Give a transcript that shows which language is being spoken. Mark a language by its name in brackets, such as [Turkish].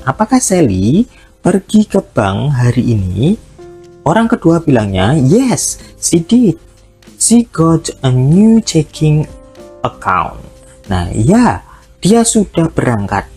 [Indonesian] Apakah Sally pergi ke bank hari ini? Orang kedua bilangnya, [English] yes, she did. She got a new checking account. [Indonesian] Nah, ya, dia sudah berangkat.